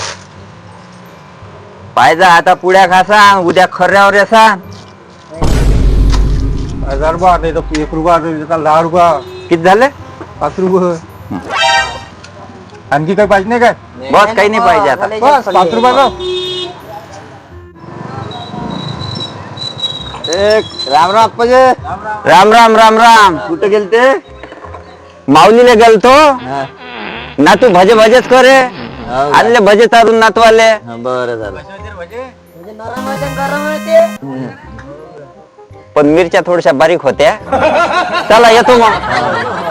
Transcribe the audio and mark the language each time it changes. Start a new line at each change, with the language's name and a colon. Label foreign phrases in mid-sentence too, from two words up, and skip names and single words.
Marathi: पाहिजे आता पुड्या खासा, उद्या खर्यावर येसा. 1000 रुपये नाही तर 1 रुपया, 10 रुपया. किती झाले? 5 रुपये. आणखी काही पाहिजे नाही काय? बस काही नाही पाहिजे आता. बस 5 रुपयाचा. राम राम अप्पाजी. राम राम राम राम. कुठे गेलते? माऊलीला गेलतो ना. तू भजे भजेच करे. आणले भजे चारून नातवाले. बरं झालं. म्हणजे नरम आहे ते, गरम आहे ते. पण मिरच्या थोड्याशा बारीक होत्या. चला येतो मग.